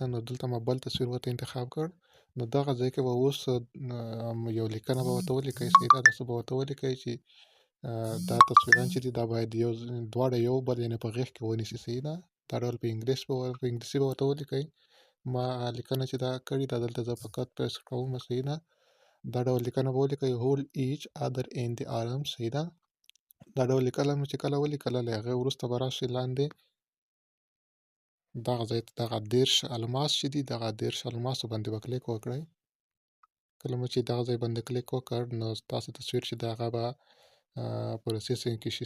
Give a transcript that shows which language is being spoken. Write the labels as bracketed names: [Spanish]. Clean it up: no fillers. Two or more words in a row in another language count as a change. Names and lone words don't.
[Pashto] نو دلته ما بل تصویر ورته انتخاب کړ. نو دغه ځای کې به اوس یو لیکنه به ورته ولیکئ. صحیح ده. داسې به ورته ولیکئ چې دا تصویران چې دي دا باید دواړه یو بل یعنې په غېږ کې ونیسي. صحیح ده. دا ډول په انګلیسي به ورته ولیکئ. ما لیکنه چې دا کړې ده دلته زه فقط پیسټ کوم. صحیح ده. دا ډول لیکنه به ولیکئ [English] hold each other in the arms. [Pashto] صحیح ده. دا ډول لیکنه مو چې کله ولیکله، له هغې وروسته به راشئ لاندې دغه ځای ته، دغه 30 الماس چې دي دغه 30 الماسو باندې به کلیک وکړئ. کله مو چې دغه ځای باندې کلیک وکړ، نو ستاسو تصویر چې دی هغه به پروسیسینګ کې شي.